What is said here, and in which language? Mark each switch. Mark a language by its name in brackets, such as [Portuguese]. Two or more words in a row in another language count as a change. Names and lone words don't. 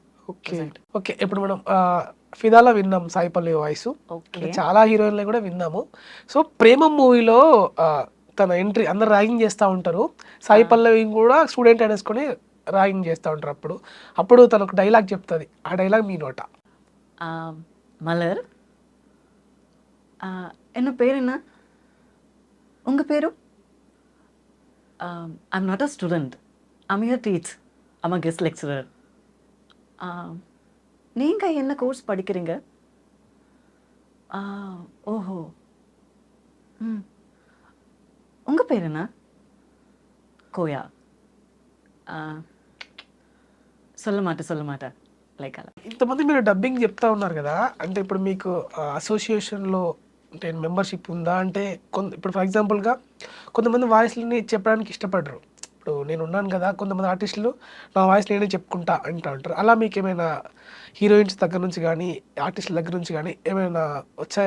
[English] okay okay, [Telugu] ఇప్పుడు మనం ఫిదాలో విన్నాం సాయి పల్లవి వాయిస్, ఓకే, చాలా హీరోయిన్లు కూడా విన్నాము. సో ప్రేమం మూవీలో తన ఎంట్రీ అందరు ర్యాగింగ్ చేస్తూ ఉంటారు, సాయి పల్లవి కూడా స్టూడెంట్ అనేసుకొని ర్యాగింగ్ చేస్తూ ఉంటారు. అప్పుడు తనకు డైలాగ్ చెప్తుంది, ఆ డైలాగ్ మీ నోట. [Tamil] మలర్ என்ன பேர் என்ன உங்க பேரு? [English] I'm not a student, I'm here teach, I'm a guest lecturer. [Tamil] நீங்க என்ன கோர்ஸ் படிக்கிறீங்க? ஓஹோ, உங்க பேர் என்ன? கோயா. சொல்ல மாட்டேன் [Telugu] లైక్ అలా. ఇంతమంది మీరు డబ్బింగ్ చెప్తా ఉన్నారు కదా, అంటే ఇప్పుడు మీకు అసోసియేషన్లో అంటే మెంబర్షిప్ ఉందా? అంటే ఇప్పుడు [English] for exampleగా [Telugu] కొంతమంది వాయిస్లని చెప్పడానికి ఇష్టపడరు. ఇప్పుడు నేను ఉన్నాను కదా, కొంతమంది ఆర్టిస్టులు నా వాయిస్ నేనే చెప్పుకుంటా అంటూ ఉంటారు. అలా మీకు ఏమైనా హీరోయిన్స్ దగ్గర నుంచి కానీ ఆర్టిస్టుల దగ్గర నుంచి కానీ ఏమైనా వచ్చాయా?